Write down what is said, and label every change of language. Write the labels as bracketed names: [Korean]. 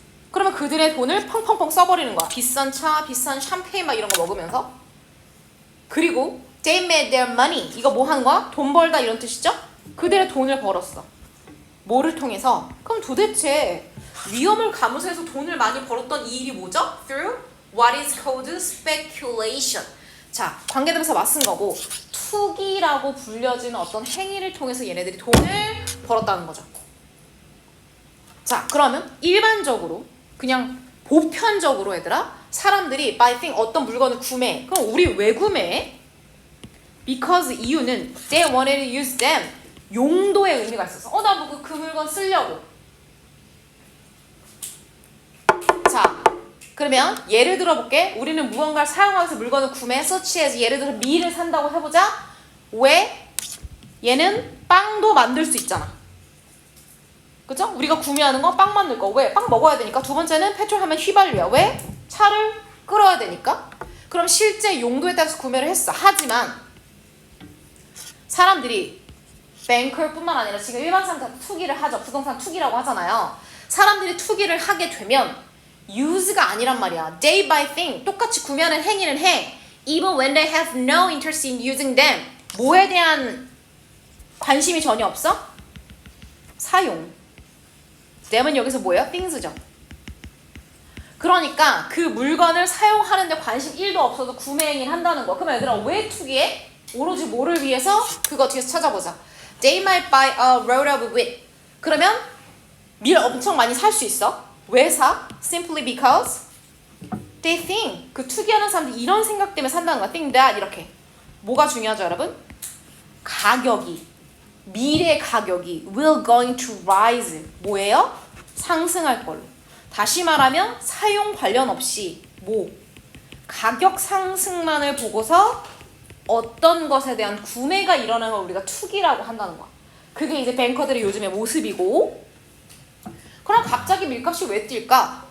[Korean] 그러면 그들의 돈을 펑펑펑 써버리는 거야. 비싼 차, 비싼 샴페인 막 이런 거 먹으면서. 그리고 [English] they made their money, [Korean] 이거 뭐 하는 거야? 돈 벌다 이런 뜻이죠? 그들의 돈을 벌었어. 뭐를 통해서? 그럼 도대체 위험을 감수해서 돈을 많이 벌었던 이 일이 뭐죠? [English] Through what is called speculation. [Korean] 자, 관계대명사 맞쓴 거고 투기라고 불려지는 어떤 행위를 통해서 얘네들이 돈을 벌었다는 거죠. 자, 그러면 일반적으로 그냥 보편적으로 얘들아 사람들이 [English] buy thing, [Korean] 어떤 물건을 구매해. 그럼 우리 왜 구매해? Because 이유는 [English] they wanted to use them, [Korean] 용도의 의미가 있어서 나 뭐 그 물건 쓰려고. 자, 그러면 예를 들어볼게. 우리는 무언가를 사용하면서 물건을 구매해. such as, 예를 들어서 밀을 산다고 해보자. 왜? 얘는 빵도 만들 수 있잖아. 그죠? 우리가 구매하는 건 빵 만들 거. 왜? 빵 먹어야 되니까. 두 번째는 페트롤 하면 휘발유야. 왜? 차를 끌어야 되니까. 그럼 실제 용도에 따라서 구매를 했어. 하지만 사람들이 뱅커뿐만 아니라 지금 일반 사람들 투기를 하죠. 부동산 투기라고 하잖아요. 사람들이 투기를 하게 되면 use가 아니란 말이야. [English] They buy thing, [Korean] 똑같이 구매하는 행위는 해. [English] Even when they have no interest in using them. [Korean] 뭐에 대한 관심이 전혀 없어? 사용. them은 여기서 뭐예요? things죠. 그러니까 그 물건을 사용하는데 관심 1도 없어서 구매 행위를 한다는 거. 그럼 얘들아 왜 투기해? 오로지 뭐를 위해서? 그거 뒤에서 찾아보자. [English] They might buy a load of wheat. [Korean] 그러면 밀 엄청 많이 살 수 있어. 왜 사? [English] Simply because they think. [Korean] 그 투기하는 사람들이 이런 생각 때문에 산다는 거야. [English] think that [Korean] 이렇게. 뭐가 중요하죠 여러분? 가격이, 밀의 가격이 [English] will going to rise. [Korean] 뭐예요? 상승할 걸로. 다시 말하면 사용 관련 없이 뭐 가격 상승만을 보고서 어떤 것에 대한 구매가 일어나는 걸 우리가 투기라고 한다는 거야. 그게 이제 뱅커들의 요즘의 모습이고. 그럼 갑자기 밀값이 왜 뛸까?